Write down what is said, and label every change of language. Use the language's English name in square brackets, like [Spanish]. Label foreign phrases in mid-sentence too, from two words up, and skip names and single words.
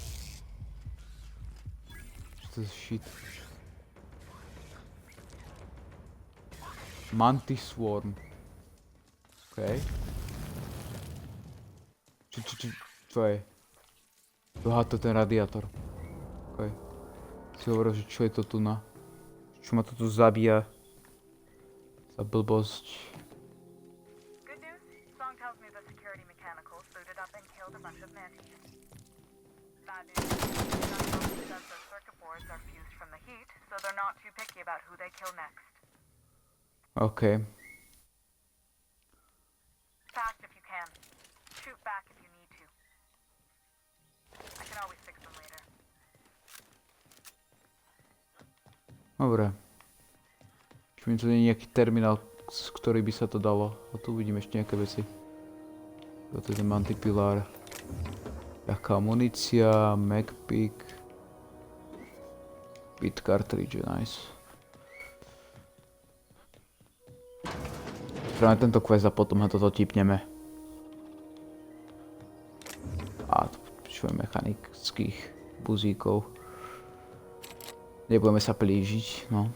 [Slovak] Čo to je [English] shit? [Slovak] Mantis Swarm. OK. Čo je? Aha, to je ten radiátor. OK. Si hovoril, že čo je to tu na? Čo ma to tu zabíja? Za blbosť. [English] Good news? Song tells me the security mechanicals booted up and killed a bunch of mantis. Bad news? Song says their circuit boards are fused from the heat, so they're not too picky about who they kill next. OK. Fast if you can. Shoot back if you need to. I can always fix them later. [Slovak] Dobre. Čiže tu nie je nejaký terminál, z ktorý by sa to dalo. A tu vidím ešte nejaké veci. Toto je ten mantipilár. Jaká munícia, Macpick. [English] Bit cartridge, nice. [Slovak] Spravíme tento quest a potom toto tipneme. A tu počujeme mechanických buzíkov. Nebudeme sa plížiť, no.